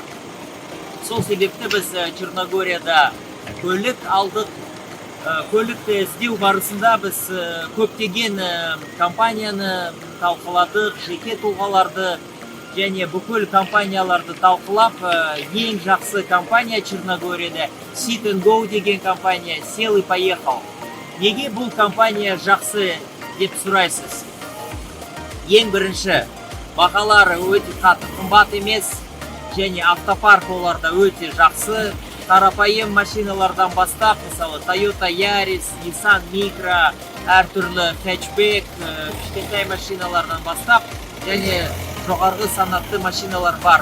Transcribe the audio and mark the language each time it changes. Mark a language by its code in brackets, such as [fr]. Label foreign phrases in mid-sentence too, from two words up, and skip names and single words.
[kk] Сол себепті біз Черногорияда көлік алдық. Көлікті іздеу барысында біз көптеген компанияны талқыладық, жеке тұлғаларды және бүкіл компанияларды талқылап, ең жақсы компания Черногорияда Sit and Go деген компания, [ru] сел и поехал. [kk] Неге бұл компания жақсы деп сұрайсыз? Ең бірінші, бағалары өте қатты қымбат емес, және автопарк оларда өте жақсы. Қарапайым машиналардан бастап, мысалы Toyota Yaris, Nissan Micra, әртүрлі хэтчбек, кішкентай машиналардан бастап, және жоғарғы санатты машиналар бар.